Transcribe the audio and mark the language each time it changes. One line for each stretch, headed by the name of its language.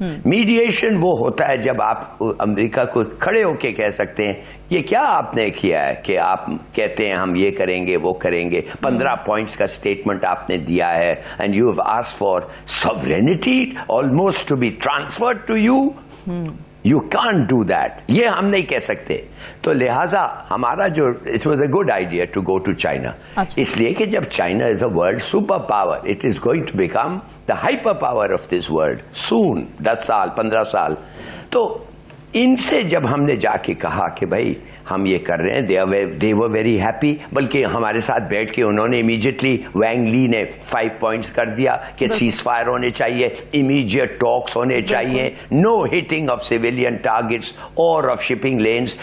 Urdu: Meditation وہ ہوتا ہے جب آپ امریکہ کو کھڑے ہو کے کہہ سکتے ہیں یہ کیا آپ نے کیا ہے کہ آپ کہتے ہیں ہم یہ کریں گے وہ کریں گے. 15 پوائنٹس کا اسٹیٹمنٹ آپ نے دیا ہے,
English: And you have asked for sovereignty almost to be transferred to you. You can't do that.
Urdu: یہ ہم نہیں کہہ سکتے. تو لہٰذا ہمارا جو
English: it was a good idea to go to China.
Urdu: اس لیے کہ جب
English: China is a world super power, it is going to become the hyper power of this world soon.
Urdu: 10 سال 15 سال. تو ان سے جب ہم نے جا کے کہا کہ بھائی ہم یہ کر رہے ہیں,
English: they were very happy.
Urdu: بلکہ ہمارے ساتھ بیٹھ کے انہوں نے امیجیٹلی وینگ لی نے 5 پوائنٹس کر دیا کہ سیز فائر ہونے چاہیے, امیجیٹ ٹاکس ہونے چاہیے,
English: No hitting of civilian targets اور of shipping lanes.